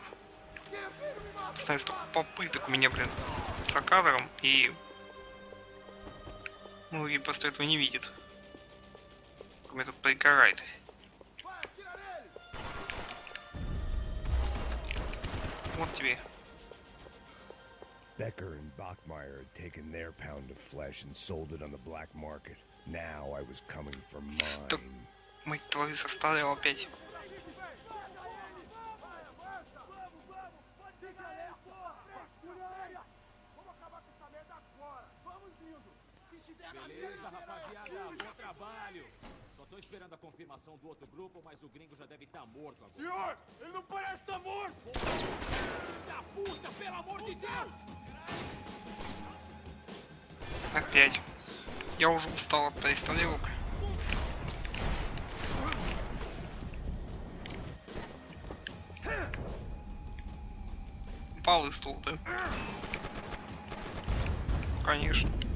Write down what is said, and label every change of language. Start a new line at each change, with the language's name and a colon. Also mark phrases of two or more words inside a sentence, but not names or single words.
Russian: Постоянно столько попыток у меня, блин, за кадром, и многие просто этого не видят. Меня тут пригорает. Вот тебе.
English: Becker and Bachmeyer had taken their pound of flesh and sold it on the black market. Now I was coming for mine. Мать твою, составил опять.
Portuguese: Beleza, rapaziada, bom trabalho. Só tô esperando a confirmação do outro grupo, mas o gringo já deve estar morto agora. Senhor, ele não parece estar morto! Filho da puta, pelo amor de Deus!
Russian: Опять. Я уже устал от перестрелок. Упал из стул, да? Конечно.